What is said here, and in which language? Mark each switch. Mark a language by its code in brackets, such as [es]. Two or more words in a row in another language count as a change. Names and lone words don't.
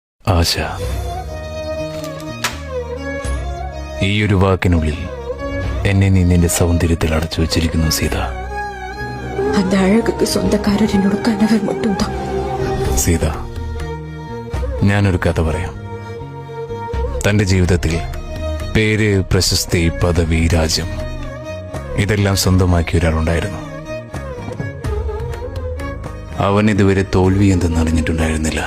[ml] ആശ. ഈയൊരു വാക്കിനുള്ളിൽ എന്നെ നീ നിന്റെ സൗന്ദര്യത്തിൽ അടച്ചു വച്ചിരിക്കുന്നു സീത. [ta] அந்த அழகுக்கு சொந்தக்காரர் என்னோட கணவர் மட்டும்தான். [ml] സീത, ഞാനൊരു കഥ പറയാം. തന്റെ ജീവിതത്തിൽ പേര്, പ്രശസ്തി, പദവി, രാജ്യം ഇതെല്ലാം സ്വന്തമാക്കിയ ഒരാളുണ്ടായിരുന്നു. അവൻ ഇതുവരെ തോൽവി എന്തെന്നറിഞ്ഞിട്ടുണ്ടായിരുന്നില്ല.